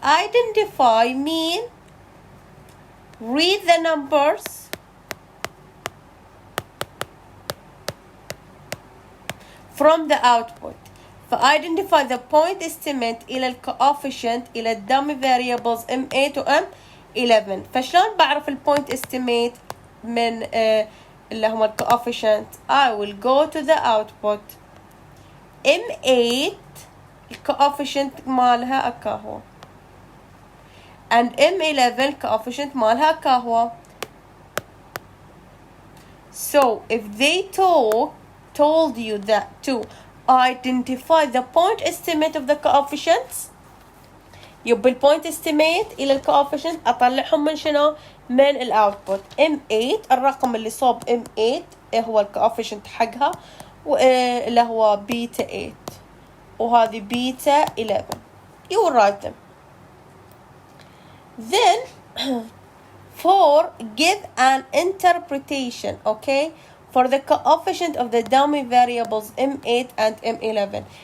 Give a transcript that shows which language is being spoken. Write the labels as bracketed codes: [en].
[en] Identify mean read the numbers from the output. [ar] فايدنتيفاي the point estimate إلى الكوفيشنت إلى الدمي variables M8 و M11. فشلون بعرف البوينت estimate من اللي هم الكوفيشنت؟ [en] I will go to the output. [ar] M8 الكوفيشنت مالها أكاهو and M11 الكوفيشنت مالها أكاهو. [en] So if they told you that to identify the point estimate of the coefficients, [ar] يبقى البوينت estimate إلى الكوفيشنت أطلعهم من شنو؟ من الأوتبوت. M8 الرقم اللي صوب M8 هو الكوفيشنت حقها اللي هو بيتا 8 وهذه بيتا 11. [en] You will write them. Then for give an interpretation, okay, for the coefficient of the dummy variables M8 and M11.